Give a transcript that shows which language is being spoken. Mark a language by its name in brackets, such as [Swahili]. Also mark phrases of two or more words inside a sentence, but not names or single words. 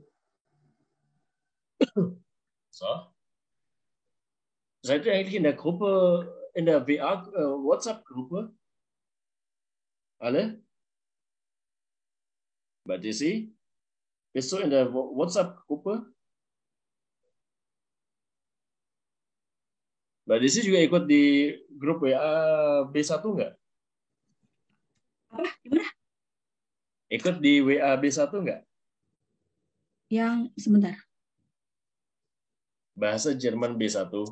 [German] So. Seid ihr eigentlich in der Gruppe, in der WhatsApp-Gruppe? Alle? Bei Desi? Bist du in der WhatsApp-Gruppe? [Indonesian] Mbak Desi juga ikut di grup WA B1 nggak? Apa? Gimana? Ikut di WA B1 nggak? Yang sebentar. Bahasa Jerman B1.